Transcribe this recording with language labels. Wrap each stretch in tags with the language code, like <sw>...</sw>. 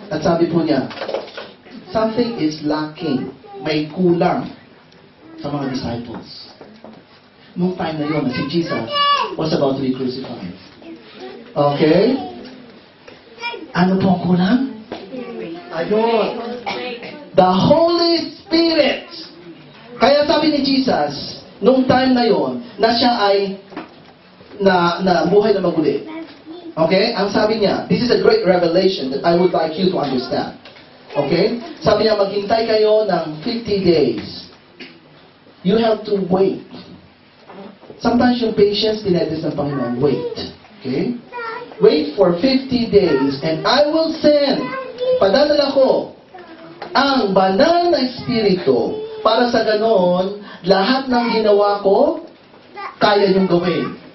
<tl>At sabi po niya,</tl> <en>something is lacking.</en> <tl>May kulang sa mga disciples. Nung time na yun, si</tl> <en>Jesus was about to be crucified.</en> <tl>Okay? Ano pong kulang? Ayun.</tl> <en>The Holy Spirit.</en> <tl>Kaya sabi ni Jesus, nung time na yon, na siya ay na buhay na maguli.</tl> <en>Okay?</en> <tl>Ang sabi niya,</tl> <en>this is a great revelation that I would like you to understand. Okay?</en> <tl>Sabi niya, maghintay kayo ng 50 days.</tl> <en>You have to wait. Sometimes yung patience,</en> <tl>tinetes ng Panginoon.</tl> <en>Wait. Okay? Wait for 50 days and I will send,</en> <tl>padadala ko, ang banal na Espiritu para sa ganon, lahat ng ginawa ko, kaya niyong gawin.</tl>